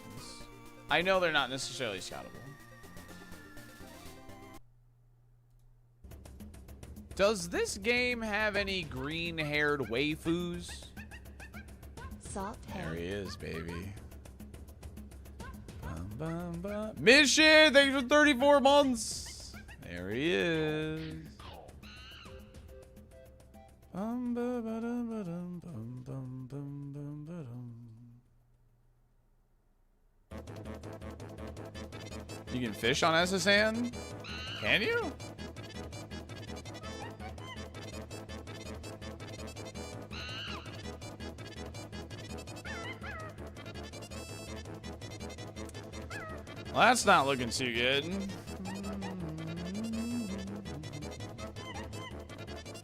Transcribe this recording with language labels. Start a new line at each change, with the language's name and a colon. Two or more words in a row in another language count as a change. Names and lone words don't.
English: I know they're not necessarily scoutable. Does this game have any green-haired waifus? Salt There he is, baby. Bum, bum, bum. Mission, thanks for 34 months. There he is. Bum, ba, ba, dum, ba, dum, bum, bum, bum, bum, ba, dum. You can fish on SSN? Can you? Well, that's not looking too good.